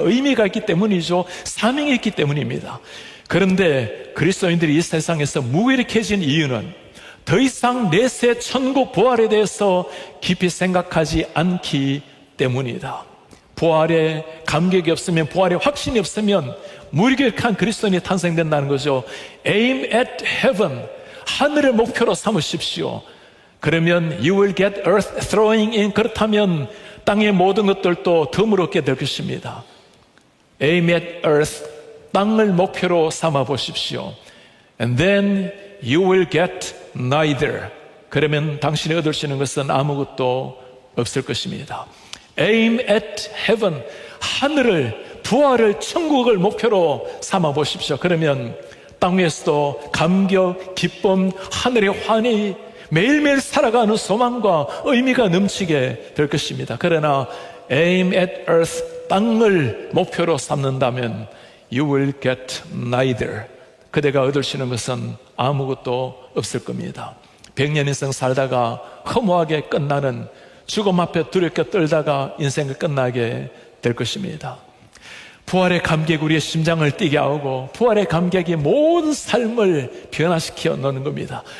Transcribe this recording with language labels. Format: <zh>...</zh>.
<ko>의미가 있기 때문이죠. 사명이 있기 때문입니다. 그런데 그리스도인들이 이 세상에서 무기력해진 이유는 더 이상 내세, 천국, 부활에 대해서 깊이 생각하지 않기 때문이다. 부활의 감격이 없으면, 부활의 확신이 없으면 무기력한 그리스도인이 탄생된다는 거죠.</ko> <en>Aim at heaven,</en> <ko>하늘을 목표로 삼으십시오. 그러면</ko> <en>you will get earth throwing in.</en> <ko>그렇다면 땅의 모든 것들도 드물었게 될 것입니다.</ko> <en>Aim at earth,</en> <ko>땅을 목표로 삼아 보십시오.</ko> <en>And then you will get neither.</en> <ko>그러면 당신이 얻을 수 있는 것은 아무것도 없을 것입니다.</ko> <en>Aim at heaven,</en> <ko>하늘을, 부활을, 천국을 목표로 삼아 보십시오. 그러면 땅에서도 감격, 기쁨, 하늘의 환희, 매일매일 살아가는 소망과 의미가 넘치게 될 것입니다. 그러나</ko> <en>aim at earth,</en> <ko>땅을 목표로 삼는다면</ko> <en>you will get neither.</en> <ko>그대가 얻을 수 있는 것은 아무것도 없을 겁니다. 100년 인생 살다가 허무하게 끝나는, 죽음 앞에 두렵게 떨다가 인생을 끝나게 될 것입니다. 부활의 감격이 우리의 심장을 뛰게 하고, 부활의 감격이 모든 삶을 변화시켜 놓는 겁니다.</ko>